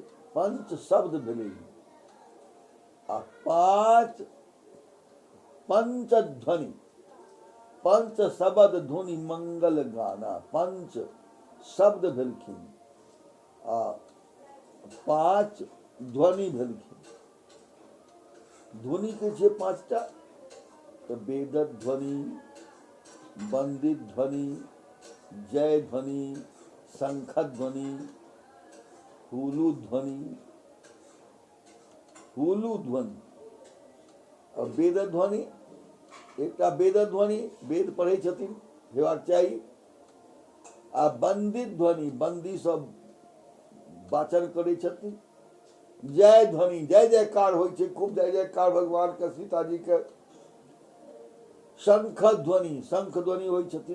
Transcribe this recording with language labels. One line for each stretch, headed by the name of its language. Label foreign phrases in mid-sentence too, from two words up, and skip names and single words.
Awadhi: पंच शब्द भेलै, आ 5 पंचध्वनि, पंच शब्द ध्वनि मंगल गाना।
Maithili: 5 शब्द भेलखिन आ 5 ध्वनि भेलखिन। ध्वनि के छै 5टा, तऽ वेद ध्वनि, वंदित ध्वनि, जय ध्वनि, शंख ध्वनि, हुलू ध्वनि, हुलू ध्वनि और वेद ध्वनि। एकटा वेद ध्वनि, वेद पढ़ै छथिन, हेबाक चाही। आ वंदित ध्वनि, बंदी सब वाचन करै छथिन। जय ध्वनि, जय जयकार होइ छै, खूब जय जयकार भगवान के, सीता जी के शंख ध्वनि होइ छथिन।